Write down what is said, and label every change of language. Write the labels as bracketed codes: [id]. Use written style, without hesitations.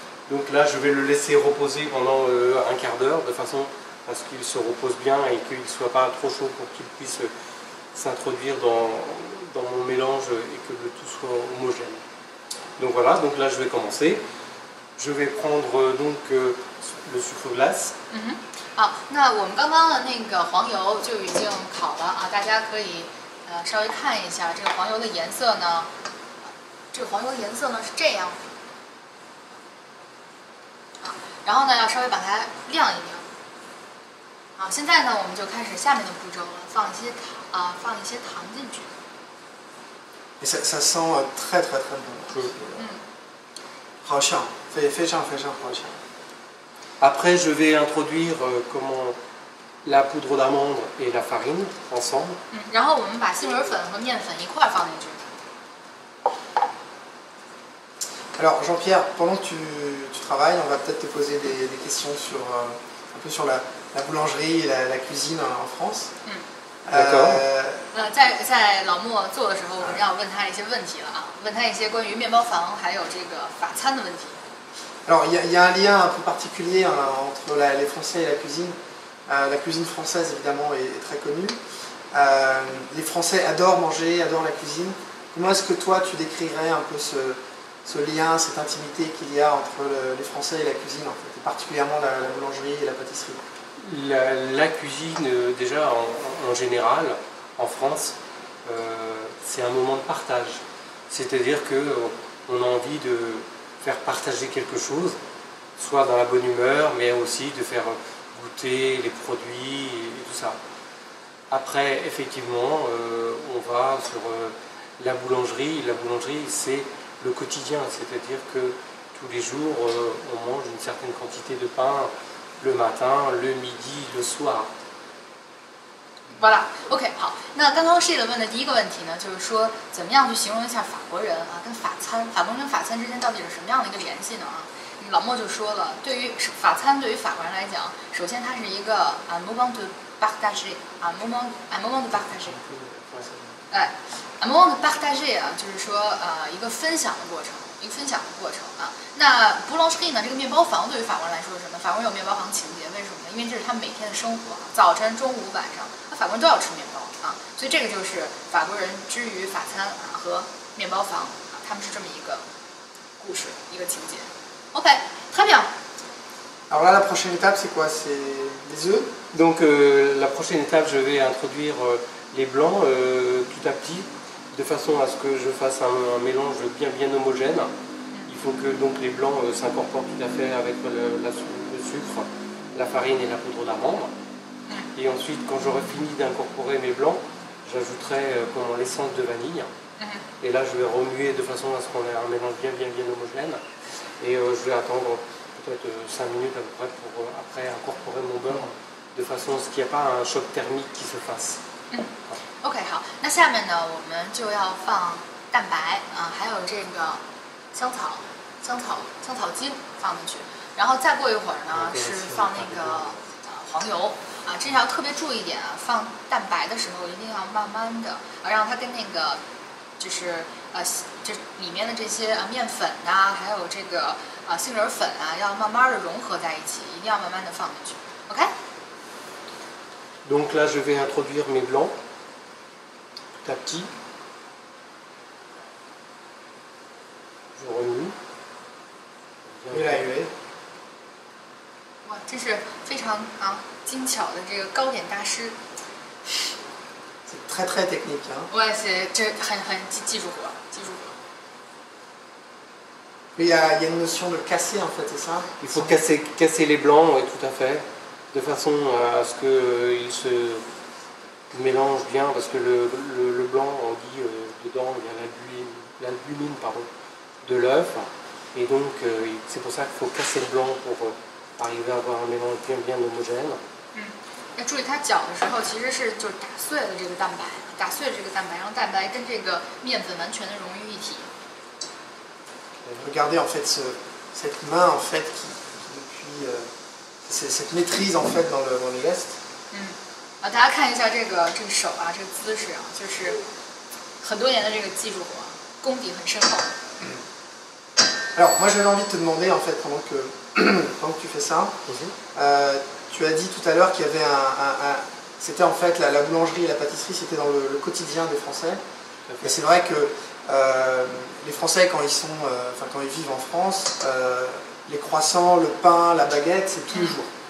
[fr] Donc là je vais le laisser reposer pendant un quart d'heure de façon à ce qu'il se repose bien et qu'il ne soit pas trop chaud pour qu'il puisse s'introduire dans mon mélange et que le tout soit homogène. Donc voilà, donc là je vais commencer. Je vais prendre donc le sucre glace. [zh] 好，那我们刚刚的那个黄油就已经烤了啊，大家可以稍微看一下这个黄油的颜色呢。这个黄油的颜色呢是这样的，啊，然后呢要稍微把它晾一晾。好，现在呢我们就开始下面的步骤了，放一些糖进去。 [fr] Et ça sent très très très bon. [zh] 好香，非常好香。 [fr] Après, je vais introduire la poudre d'amande et la farine ensemble. [zh] 然后我们把杏仁粉和面粉一块放进去。 [fr] Alors Jean-Pierre, pendant que tu travailles, on va peut-être te poser des questions sur un peu sur la boulangerie et la cuisine en France. D'accord. [zh] 在老莫做的时候，我们要问他一些问题了啊，问他一些关于面包房还有这个法餐的问题。 [fr] Alors il y a un lien un peu particulier entre les Français et la cuisine. La cuisine française évidemment est très connue. Les Français adorent manger, adorent la cuisine. Comment est-ce que toi tu décrirais un peu ce lien, cette intimité qu'il y a entre les Français et la cuisine en fait, et particulièrement la boulangerie et la pâtisserie? La cuisine, déjà en général, en France, c'est un moment de partage. C'est-à-dire qu'on a envie de faire partager quelque chose, soit dans la bonne humeur, mais aussi de faire goûter les produits et tout ça. Après, effectivement, on va sur la boulangerie. La boulangerie, c'est le quotidien, c'est-à-dire que tous les jours, on mange une certaine quantité de pain le matin, le midi, le soir. Voilà, OK， [zh] 好。那刚刚 Shade 问的第一个问题呢，就是说怎么样去形容一下法国人啊，跟法餐，法国人跟法餐之间到底是什么样的一个联系呢？啊，老莫就说了，对于法餐，对于法国人来讲，首先它是一个 [fr] moment de partager 啊 moment de partager， 哎 moment de partager [zh] 啊，就是说一个分享的过程，啊。那 boulangerie 呢，这个面包房对于法国人来说是什么？法国人有面包房情节，为什么呢？因为这是他们每天的生活，早晨、中午、晚上。法国人都要吃面包啊，所以这个就是法国人之于法餐啊和面包房啊，他们是这么一个故事，一个情节。OK， [fr] très bien。 Alors là, la prochaine étape, c'est quoi? C'est les œufs. Donc la prochaine étape, je vais introduire les blancs tout à petit, de façon à ce que je fasse un mélange bien homogène. Il faut que donc les blancs s'incorporent tout à fait avec le sucre, la farine et la poudre d'amande. Et ensuite, quand j'aurai fini d'incorporer mes blancs, j'ajouterai l'essence de vanille. Et là, je vais remuer de façon à ce qu'on ait un mélange bien homogène. Et je vais attendre peut-être 5 minutes à peu près pour après incorporer mon beurre de façon à ce qu'il n'y ait pas un choc thermique qui se fasse. [zh] OK， 好，那下面呢，我们就要放蛋白啊，还有这个香草精放进去，然后再过一会儿呢，是放那个黄油。啊，这要特别注意一点啊！放蛋白的时候一定要慢慢的啊，让它跟那个就是这里面的这些面粉呐、还有这个杏仁粉啊，要慢慢的融合在一起，一定要慢慢的放进去。 OK。 [fr] Donc là, je vais introduire mes blancs petit à petit. Je remue. [zh] 越来越。哇，这是非常精巧的这个糕点大师。 [fr] C'est très très technique hein. Ouais, c'est [zh] 很技术活。 [fr] Il y a une notion de casser en fait, c'est ça? Il faut casser les blancs, oui, tout à fait, de façon à ce qu'ils se mélangent bien, parce que le blanc, on dit dedans, il y a l'albumine de l'œuf, et donc c'est pour ça qu'il faut casser le blanc pour arriver à avoir un mélange bien homogène. [zh] 要注意，它搅的时候其实是就是打碎了这个蛋白，让蛋白跟这个面粉完全的融于一体。 [fr] Regardez en fait cette main en fait qui depuis cette maîtrise en fait dans les gestes. [zh] 啊，大家看一下这个手啊，这个姿势啊，就是很多年的这个技术活，功底很深厚。 [fr] Alors, moi j'avais envie de te demander, en fait, pendant que tu fais ça, tu as dit tout à l'heure qu'il y avait c'était en fait la boulangerie et la pâtisserie, c'était dans le quotidien des Français. Et c'est vrai que les Français, quand ils vivent en France, les croissants, le pain, la baguette, c'est tous les jours.